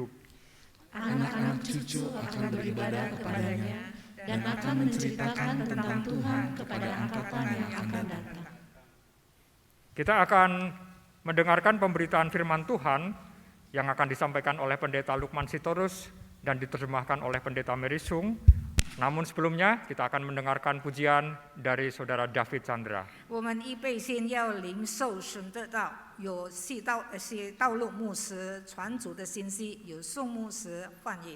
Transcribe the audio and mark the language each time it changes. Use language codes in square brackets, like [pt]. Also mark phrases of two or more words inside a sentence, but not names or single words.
[id] Anak-anak cucu akan beribadah kepadanya dan akan menceritakan tentang Tuhan kepada angkatan yang akan datang. Kita akan mendengarkan pemberitaan firman Tuhan yang akan disampaikan oleh Pendeta Lukman Sitorus dan diterjemahkan oleh Pendeta Merisung. Namun sebelumnya kita akan mendengarkan pujian dari Saudara David Chandra. [zh] 我们预备先要领受神的道，有道路牧师传主的信息，有宋牧师翻译。